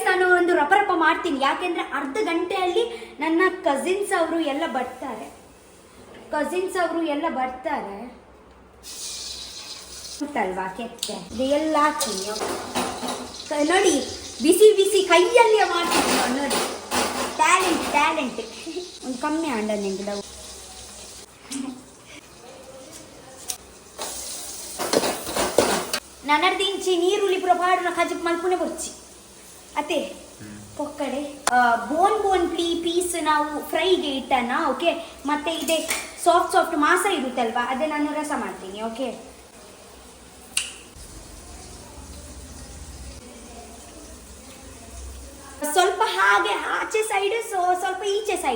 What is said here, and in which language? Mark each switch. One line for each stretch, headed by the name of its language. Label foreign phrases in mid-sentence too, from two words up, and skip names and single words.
Kannada: ನಾನು ಒಂದು ರಪ ಮಾಡ್ತೀನಿ, ಯಾಕೆಂದ್ರೆ ಅರ್ಧ ಗಂಟೆಯಲ್ಲಿ ನನ್ನ ಕಸಿನ್ಸ್ ಅವರು ಎಲ್ಲ ಬರ್ತಾರೆ. ಗೊತ್ತಲ್ವಾ, ಕೆತ್ತೆ ಇದೆಲ್ಲ ಹಾಕ್ತೀನಿ. ನೋಡಿ, ಬಿಸಿ ಕೈಯಲ್ಲೇ ಮಾಡ್ತೀನಿ ನೋಡಿ. ಟ್ಯಾಲೆಂಟ್ ಒಂದು ಕಮ್ಮಿ ಆಂಡ ನಿಂಗೆ.
Tulu: ನನ್ನರ್ದು ಇಂಚಿ ನೀರುಳ್ಳಿ ಪುರ ಪಾಡುನ ಕಜಕ್ ಮಲ್ಪುನೆ ಬೊಚ್ಚಿ ಅತ್ತೆ ಪೊಕ್ಕಡೆ
English: bone piece
Tulu: ನಾವು ಫ್ರೈಗೆ ಇಟ್ಟನ.
Kannada: ಓಕೆ, ಮತ್ತೆ ಇದೆ ಸಾಫ್ಟ್ ಮಾಂಸ ಇರುತ್ತಲ್ವಾ, ಅದೇ ನಾನು ರಸ ಮಾಡ್ತೀನಿ. ಓಕೆ, ಸ್ವಲ್ಪ ಹಾಗೆ ಆಚೆ ಸೈಡ್, ಸ್ವಲ್ಪ ಈಚೆ ಸೈಡ್.